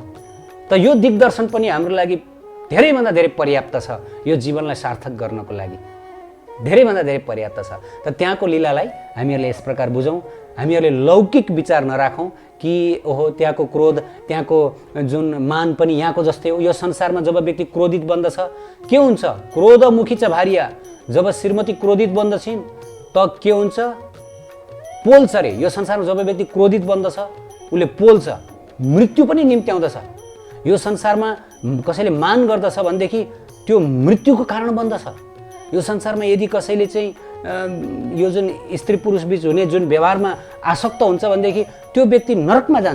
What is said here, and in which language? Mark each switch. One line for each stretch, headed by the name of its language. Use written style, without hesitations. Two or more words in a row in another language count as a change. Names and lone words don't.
Nepali: त यो दिग्दर्शन पनि हाम्रो लागि धेरैभन्दा धेरै पर्याप्त छ, यो जीवनलाई सार्थक गर्नको लागि धेरैभन्दा धेरै पर्याप्त छ। त त्यहाँको लीलालाई हामीहरूले यस प्रकार बुझौँ, हामीहरूले लौकिक विचार नराखौँ कि ओहो त्यहाँको क्रोध, त्यहाँको जुन मान पनि यहाँको जस्तै हो। यो संसारमा जब व्यक्ति क्रोधित बन्दछ के हुन्छ?
Sanskrit: क्रोधमुखी च भार्या,
Nepali: जब श्रीमती क्रोधित बन्दछिन् त के हुन्छ? पोल्छ रे। यो संसारमा जब व्यक्ति क्रोधित बन्दछ उसले पोल्छ, मृत्यु पनि निम्त्याउँदछ। यो संसारमा कसैले मान गर्दछ भनेदेखि त्यो मृत्युको कारण बन्दछ। यो संसारमा यदि कसैले चाहिँ यो जुन स्त्री पुरुष बीच हुने जुन व्यवहारमा आसक्त हुन्छ भनेदेखि त्यो व्यक्ति नरकमा जान्छ।